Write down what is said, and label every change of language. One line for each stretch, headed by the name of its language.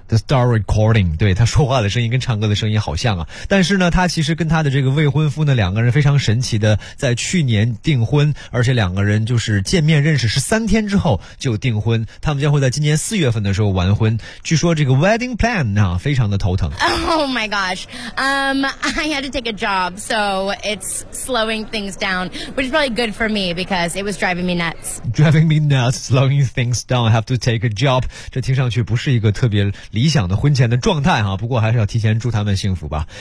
English: To start recording.
Chinese: 对，他说话的声音跟唱歌的声音好像啊。但是呢，他其实跟他的这个未婚夫呢，两个人非常神奇的在去年订婚，而且两个人就是见面认识是三天之后就订婚。他们将会在今年四月份的时候完婚。据说这个 wedding plan 啊，非常的头疼。
English: Oh my gosh. I had to take a job, so it's slowing things down, which is probably good for me because it was driving me nuts. Driving me nuts, slowing things down, have to take a job.
Chinese: 这听上去不是一个特别理想的婚前的状态哈，不过还是要提前祝他们幸福吧。